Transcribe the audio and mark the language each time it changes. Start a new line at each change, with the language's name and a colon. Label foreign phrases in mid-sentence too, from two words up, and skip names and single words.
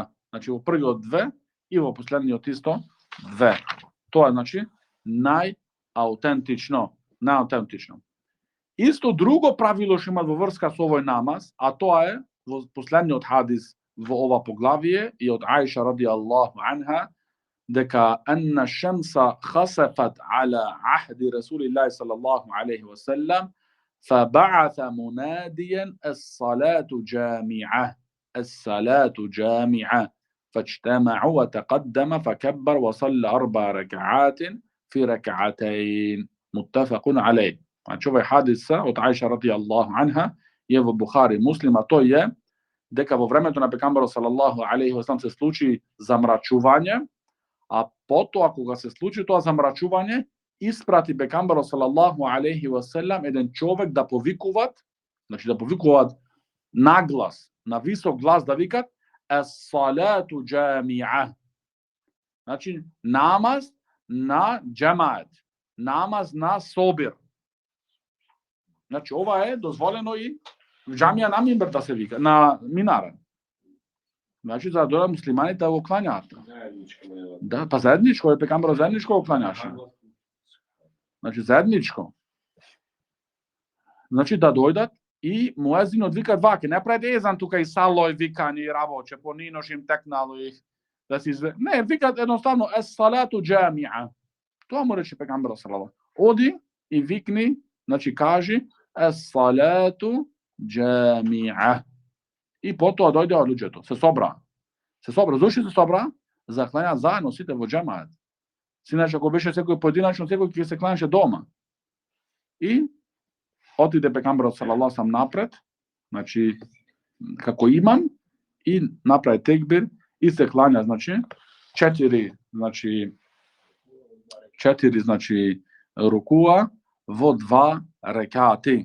Macedonian: Значи, во првиот 2 и во последниот исто 2. Тоа е, значи, најаутентично. Исто друго правило што има во врска со овој намаз, а тоа е во последниот хадис во ова поглавие и од Аиша
Arabic: رضي الله عنها, дека أن الشمس خسفت على عهد رسول الله صلى الله عليه وسلم فبعث مناديا الصلاة جامعة فاجتمعوا وتقدم فكبر وصلى 4 ركعات في ركعتين متفق عليه.
Macedonian: Значи, حادثة од Аиша
Arabic: رضي الله عنها
Macedonian: е во Бухари Муслим, а тој е дека во времето на пекамберот
Arabic: صلى الله عليه وسلم
Macedonian: се случи замрачување, а потоа кога се случи тоа замрачување, испрати пегамберот
Arabic: صلى الله عليه وسلم
Macedonian: еден човек да повикуваат, значи да повикуваат наглас, на висок глас да викат
Arabic: الصلاة جامعة.
Macedonian: Значи намаз на джамаат, намаз на собир. Значи ова е дозволено и в джамија на мимбер да се вика, на минара. Значи за да дојдат муслиманите да го клањаат. Да, па заедничко е пегамберот заедничко го клањаше. Значи заедничко. Значи да дојдат и муезинот вика ваке, не прави езан тука и салој викање и работче, по нинош им текнало их да се изве... Не, викат едноставно
Arabic: الصلاة جامعة.
Macedonian: Тоа му рече пегамберот салаллаху. Оди и викни, значи кажи
Arabic: الصلاة جامعة.
Macedonian: И потоа дојде луѓето, се собра. Се собра, зошто се собра? За клањаат заедно сите во џемаат. Синач ако беше секој поединачно, секој ќе се кланяше дома. И отиде пегамберот
Arabic: صلى الله عليه
Macedonian: напред, значи како имам и направи текбир и се клања, значи четири рукуа во два рекати.